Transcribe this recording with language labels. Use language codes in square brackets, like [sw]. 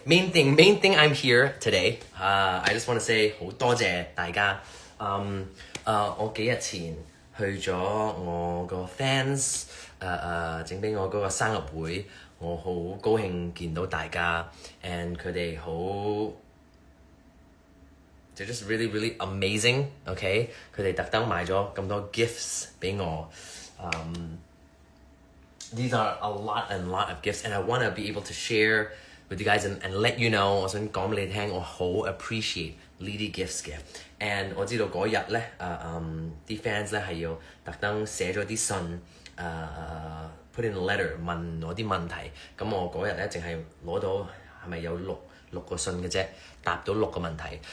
[en] Main thing I'm here today. I just want to say [yue] 好多謝大家。我幾日前去咗我個 fans 整俾我嗰個生日會，我好高興見到大家 ，and 佢哋好 ， [en] they're just really amazing. [yue] Okay， 佢哋特登買咗咁多 gifts 俾我。 [en] These are a lot of gifts, and I want to be able to share with you guys and let you know. [yue] 我想講俾你聽，我好 appreciate 呢啲 gifts 嘅。 And 我知道嗰日咧，啲 fans 咧係要特登寫咗啲信， [en] put in a letter [yue] 問我啲問題。咁我嗰日咧淨係攞到係咪有六個信嘅啫，答到6個問題。